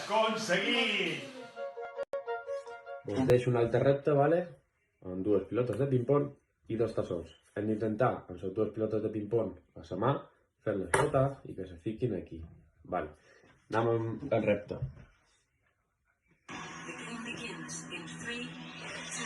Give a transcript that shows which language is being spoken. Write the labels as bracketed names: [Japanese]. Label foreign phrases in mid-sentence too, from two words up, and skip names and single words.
[Catalan] Aconseguit! Us deixo un altre repte, vale? Amb dues pilotes de ping-pong i dos tassons. Hem d'intentar, amb les dues pilotes de ping-pong a la mà, fer-les flotar i que se fiquin aquí. Vale. Anem amb el repte. [English] The game begins in 3, 2,